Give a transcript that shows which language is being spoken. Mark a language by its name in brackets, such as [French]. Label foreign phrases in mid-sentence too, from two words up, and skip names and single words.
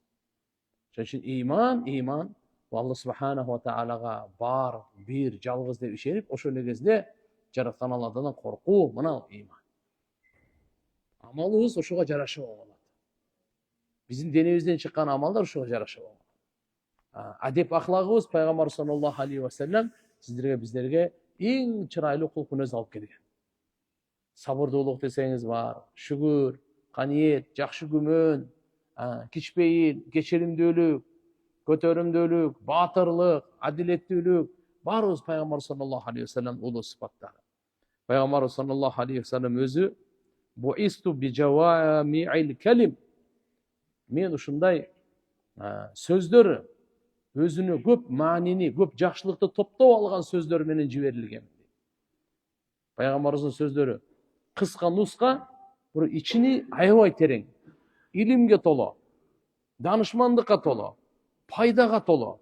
[Kyrgyz] Ошон үчүн иман [Arabic] الله سبحانه وتعالى [Kyrgyz] бар, бир, жалгыз деп ишенип, ошол негизде жараткан Алладан коркуу, мына иман. Амалыбыз ошого жараша болот. Биздин денебизден чыккан амалдар ошого жараша болот. Адеп ахлагыбыз пайгамбар [Arabic] صلى الله عليه وسلم [Kyrgyz] сиздерге, биздерге эң чырайлуу кулк мүнөз алып келген. Сабырдуулук десеңиз бар, шүгүр, каниет, жакшы күмөн, кичпейил, кечиримдүүлүк, көтөрүмдүүлүк, баатырлык, адилеттүүлүк, баарыбыз пайгамбар [Arabic] صلى الله عليه وسلم [Kyrgyz] улуу сыпаттар. Пайгамбар [Arabic] صلى الله عليه وسلم [Kyrgyz] өзү [Arabic] بعثت بجوامع الكلم. [Kyrgyz] Мен ушундай сөздөр өзүнө көп маанини, көп жакшылыкты топтоп алган сөздөр менен жиберилген. Пайгамбарыбыздын сөздөрү кыска нуска, бирок ичини аябай терең, илимге толо, данышмандыкка толо, пайдага толо.